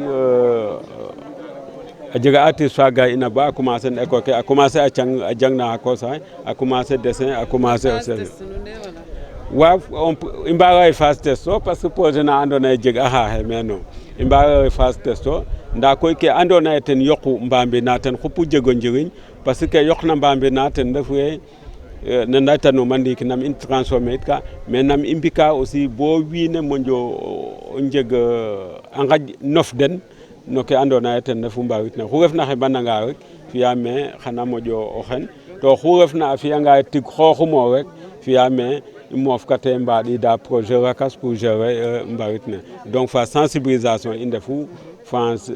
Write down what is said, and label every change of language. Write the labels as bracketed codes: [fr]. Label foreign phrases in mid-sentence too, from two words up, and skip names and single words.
[srr] a jega artiste fa ga ina ba a commencer [fr] en école [srr] ke a commencer a jang na xa kosaxe a commencer dessin a commencer o sel waaw i mbaaga ye [fr] phase test [srr] o parce que projet na andoona ye jeg a xaaxe meeno i mbaaga ye [fr] phase test [srr] o ndaa koy ke andoona ye ten yoqu Mbambilor ten xupu jeg o njiriñ parce que ke yoqna Mbambilor ten refu ye ne laytanuma ndiiki nam i transformer it ka mais nam i mbi'ka aussi bo wiin we moƴo njeg a nqaƴ nof den no ke andoona ye ten refu mbaawit ne oxu refna xeɓananga rek fi'a me xana moƴo o xen to oxu refna a fi'anga ye tig xooxum o rek fi'a me i moofkatee mbaɗiida projet lakas [fr] pour gérer [srr] mbaawit ne [fr] donc fa sensibilisation [srr] i ndefu fa